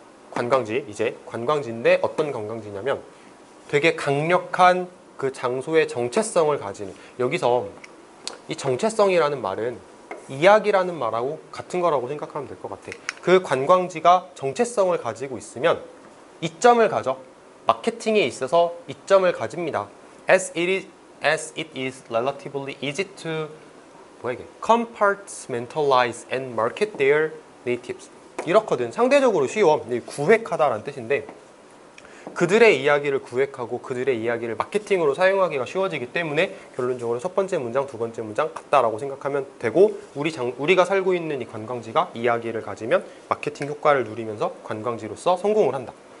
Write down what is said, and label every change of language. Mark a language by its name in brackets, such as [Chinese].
[Korean] 관광지, 이제 관광지인데 어떤 관광지냐면 되게 강력한 그 장소의 정체성을 가지는, 여기서 이 정체성이라는 말은 이야기라는 말하고 같은 거라고 생각하면 될 것 같아. 그 관광지가 정체성을 가지고 있으면 이점을 가져. 마케팅에 있어서 이점을 가집니다. [English] As it is relatively easy to compartmentalize and market their natives. [Korean] 이렇거든. 상대적으로 쉬워. 구획하다라는 뜻인데 그들의 이야기를 구획하고 그들의 이야기를 마케팅으로 사용하기가 쉬워지기 때문에 결론적으로 첫 번째 문장, 두 번째 문장 같다라고 생각하면 되고 우리가 살고 있는 이 관광지가 이야기를 가지면 마케팅 효과를 누리면서 관광지로서 성공을 한다.